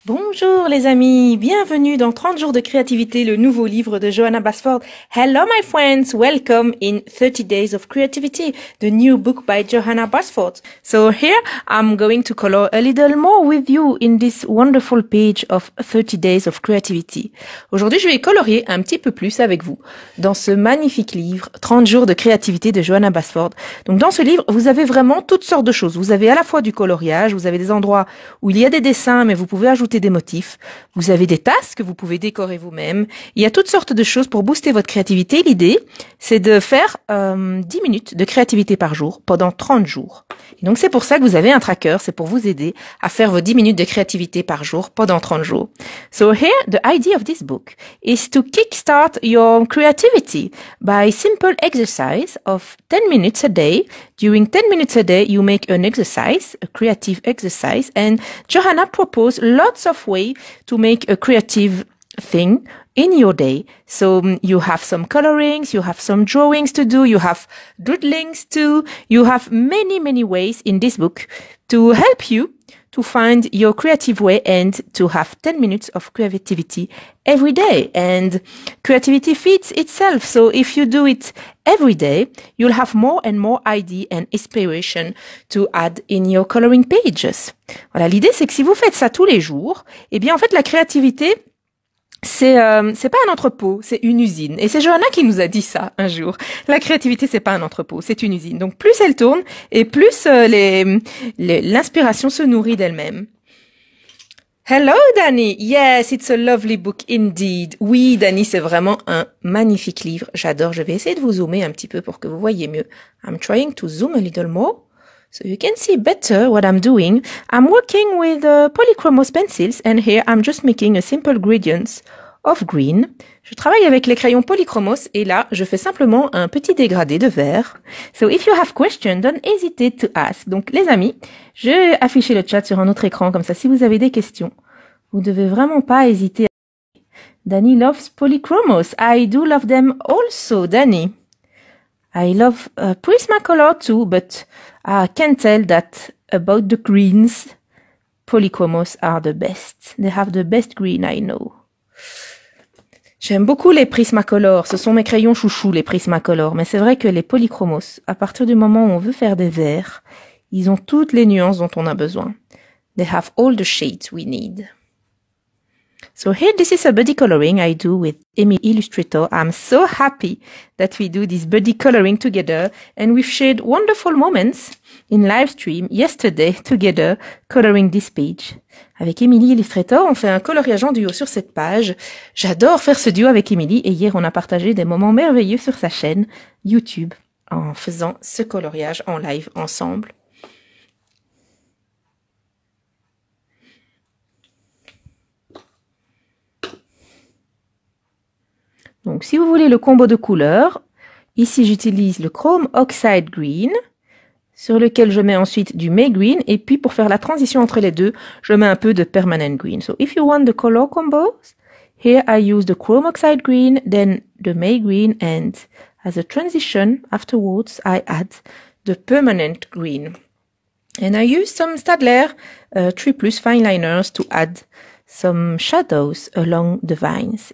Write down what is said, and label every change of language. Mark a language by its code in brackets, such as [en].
[fr] Bonjour les amis, bienvenue dans 30 jours de créativité, le nouveau livre de Johanna Basford. [en] Hello my friends, welcome in 30 Days of Creativity, the new book by Johanna Basford. So here I'm going to color a little more with you in this wonderful page of 30 Days of Creativity. [fr] Aujourd'hui je vais colorier un petit peu plus avec vous dans ce magnifique livre 30 jours de créativité de Johanna Basford. Donc dans ce livre vous avez vraiment toutes sortes de choses. Vous avez à la fois du coloriage, vous avez des endroits où il y a des dessins mais vous pouvez ajouter des motifs. Vous avez des tasses que vous pouvez décorer vous-même. Il y a toutes sortes de choses pour booster votre créativité. L'idée, c'est de faire 10 minutes de créativité par jour pendant 30 jours. Et donc, c'est pour ça que vous avez un tracker. C'est pour vous aider à faire vos 10 minutes de créativité par jour pendant 30 jours. [en] So here, the idea of this book is to kickstart your creativity by simple exercise of 10 minutes a day. During 10 minutes a day, you make an exercise, a creative exercise, and Johanna proposed lots of ways to make a creative thing in your day. So you have some colorings, you have some drawings to do, you have doodlings too. You have many ways in this book to help you to find your creative way and to have 10 minutes of creativity every day. And creativity feeds itself. So if you do it every day, you'll have more and more idea and inspiration to add in your coloring pages. [fr] Voilà, l'idée c'est que si vous faites ça tous les jours, eh bien en fait la créativité c'est pas un entrepôt, c'est une usine. Et c'est Johanna qui nous a dit ça un jour. La créativité, c'est pas un entrepôt, c'est une usine. Donc plus elle tourne et plus l'inspiration se nourrit d'elle-même. [en] Hello Danny. Yes, it's a lovely book indeed. [fr] Oui, Danny, c'est vraiment un magnifique livre. J'adore. Je vais essayer de vous zoomer un petit peu pour que vous voyez mieux. [en] I'm trying to zoom a little more. So you can see better what I'm doing. I'm working with polychromos pencils and here I'm just making a simple gradients of green. [fr] Je travaille avec les crayons polychromos et là, je fais simplement un petit dégradé de vert. [en] So if you have questions, don't hesitate to ask. [fr] Donc les amis, je vais afficher le chat sur un autre écran comme ça. Si vous avez des questions, vous devez vraiment pas hésiter. [en] Danny loves polychromos. I do love them also, Danny. I love Prismacolor too, but I can tell that about the greens, polychromos are the best. They have the best green, I know. [fr] J'aime beaucoup les Prismacolor. Ce sont mes crayons chouchous, les Prismacolor. Mais c'est vrai que les polychromos, à partir du moment où on veut faire des verts, ils ont toutes les nuances dont on a besoin. [en] They have all the shades we need. So here, this is a buddy coloring I do with Emily Illustrator. I'm so happy that we do this buddy coloring together and we've shared wonderful moments in live stream yesterday together coloring this page. [fr] Avec Emily Illustrator, on fait un coloriage en duo sur cette page. J'adore faire ce duo avec Emily et hier on a partagé des moments merveilleux sur sa chaîne YouTube en faisant ce coloriage en live ensemble. Donc, si vous voulez le combo de couleurs, ici j'utilise le Chrome Oxide Green, sur lequel je mets ensuite du May Green, et puis pour faire la transition entre les deux, je mets un peu de Permanent Green. [en] So, if you want the color combos, here I use the Chrome Oxide Green, then the May Green, and as a transition afterwards, I add the Permanent Green. And I use some Staedtler 3+ fine liners to add some shadows along the vines.